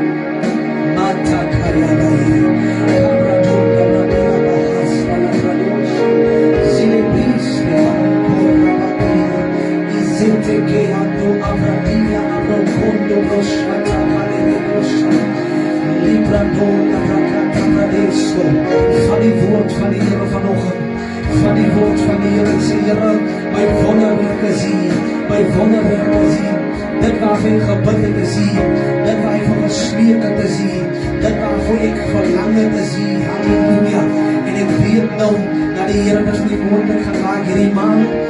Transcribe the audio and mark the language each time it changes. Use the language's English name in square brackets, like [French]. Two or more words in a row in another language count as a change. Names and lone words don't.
[Afrikaans] Mata Kayabai, Cabradona, Radina Bahasta, la Pradosh, Zilebriste, Ancora Batia, Izete che ando Avradia, Abrocondo, Broshata, Caledosha, Libradona, Rakata Pradesto, van die woord van die Here vanoggend, van die woord van die Here, sê Here, my wonderwerke sien, my wonderwerke sien, dit waarvoor ek gebid het te sien, dit waar ek vir gesmeek het te sien, dit waarvoor ek verlang het te sien, halleluja, en ek weet nou, dat die Here dit vir my moontlik gemaak, hierdie maand,